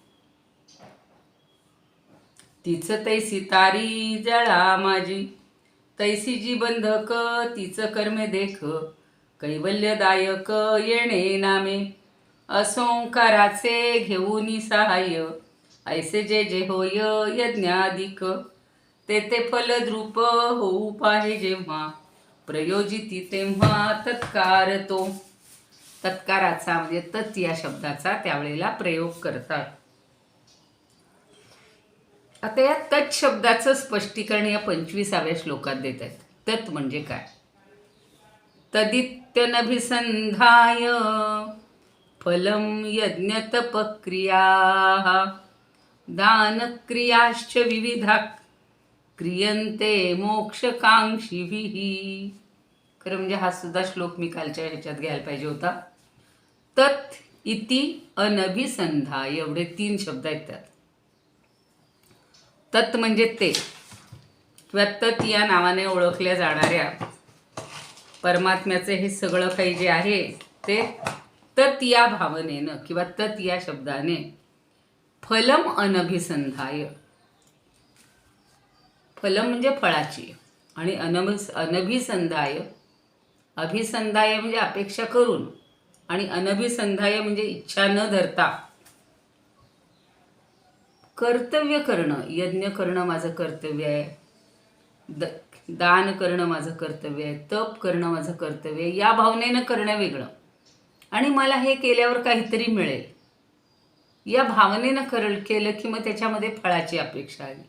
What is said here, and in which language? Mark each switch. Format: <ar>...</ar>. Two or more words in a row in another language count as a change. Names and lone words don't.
<mr>तीच तैसी तारी जळा माझी, तैसी जी बंधक तीच कर्मे देख, कैवल्यदायक येणे नामे, असंकाराचे घेऊनी सहाय्य, ऐसे जे जे होय यज्ञाधिक, ते ते फलद्रूप होऊ पाहे जेव्हा, प्रयोजिती तेव्हा तत्कार तो. तत्काराचा म्हणजे तत् या शब्दाचा त्यावेळेला प्रयोग करतात. आता या तत् शब्दाचं स्पष्टीकरण या 25व्या श्लोकात देत आहेत. तत् म्हणजे काय?</mr> <sa>तदित्यनभिसंधाय फलं यज्ञतपक्रिया, दानक्रियाश्च विविधा क्रियन्ते मोक्षकांक्षिभिः.</sa> <mr>खरं म्हणजे हा सुद्धा श्लोक मी कालच्या ह्याच्यात घ्यायला पाहिजे होता.</mr> <sa>तत् इति अनभिसंधाय</sa> <mr>एवढे 3 शब्द आहेत त्यात. तत् म्हणजे ते किंवा तत् या नावाने ओळखल्या जाणाऱ्या परमात्म्याचे हे सगळं काही जे आहे ते तत् या भावनेनं किंवा तत् या शब्दाने,</mr> <sa>फलम अनभिसंधाय,</sa> <mr>फलम म्हणजे फळाची, आणि अनभिसंधाय, अभिसंधाय म्हणजे अपेक्षा करून, आणि अनभिसंधाय म्हणजे इच्छा न धरता कर्तव्य करणं. यज्ञ करणं माझं कर्तव्य आहे, दान करणं माझं कर्तव्य आहे, तप करणं माझं कर्तव्य आहे, या भावनेनं करणं वेगळं, आणि मला हे केल्यावर काहीतरी मिळेल या भावनेनं केलं की मग त्याच्यामध्ये फळाची अपेक्षा आली.</mr>